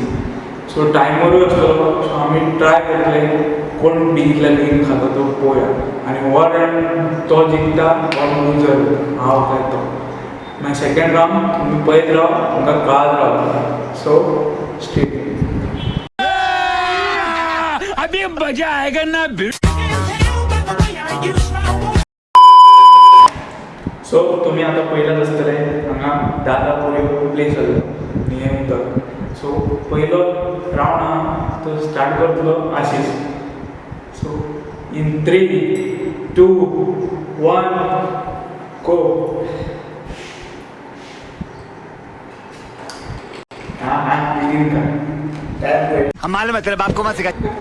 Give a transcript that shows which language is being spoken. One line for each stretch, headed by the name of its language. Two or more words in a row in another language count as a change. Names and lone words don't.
Konkani: सो टायमरूय आसतलो. सो आमी ट्राय करतले कोण बेगितल्या बेगीन खातो तो पळोवया. आनी हो राउंड तो जिखता कोण लूजर, हांव काय तो. मागीर
English: second round
Konkani: तुमी पळयत राव, तुमकां कळत रावता.
English: so stay tune.
Hindi: अभी मजा आएगा ना.
Konkani: सो तुम्ही आता पयलाच आसतले हांगा 10 पुरयो प्लेस जाल्यो आनी हें उदक. सो पयलो राउंड आहा तो स्टार्ट करतलो आशीष.
English: so in 3, 2, 1 go.
Hindi: हाँ बिगिन कर. हम मालूम है तेरे बाप को मत सिखा.